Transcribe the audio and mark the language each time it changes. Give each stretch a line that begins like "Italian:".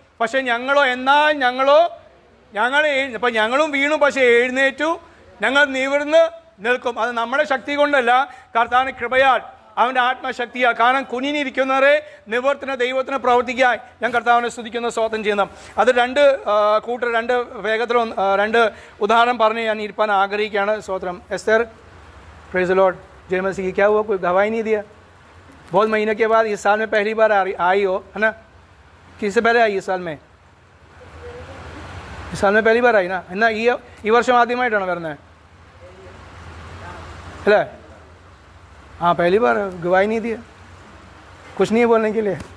Malayalam: പക്ഷെ ഞങ്ങളും വീണു, പക്ഷെ എഴുന്നേറ്റു, ഞങ്ങൾ നിവർന്ന് നിൽക്കും. അത് നമ്മുടെ ശക്തി കൊണ്ടല്ല, കർത്താവിന്റെ കൃപയാൽ, അവൻ്റെ ആത്മശക്തിയാൽ. കാരണം കുഞ്ഞിനിരിക്കുന്നവരെ നിവർത്തിന് ദൈവത്തിന് പ്രവർത്തിക്കാൻ ഞാൻ കർത്താവിനെ സ്തുതിക്കുന്ന സ്തോത്രം ചെയ്യുന്നു. അത് രണ്ട് വേഗത്തിൽ രണ്ട് ഉദാഹരണം പറഞ്ഞ് ഞാൻ ഇരിപ്പാൻ ആഗ്രഹിക്കുകയാണ്. സ്തോത്രം.
Hindi: Esther,
English: Praise the Lord.
Hindi: जय मसीह. क्या हुआ? कोई गवाही नहीं दिया? बहुत महीने के बाद इस साल में पहली बार आई हो, है ना? किससे पहले आई? इस साल में पहली बार आई ना?
Malayalam: എന്നാ ഈ വർഷം ആദ്യമായിട്ടാണ് വരുന്നത് അല്ലേ?
Hindi: हाँ पहली बार. गवाही नहीं दिया, कुछ नहीं है बोलने के लिए.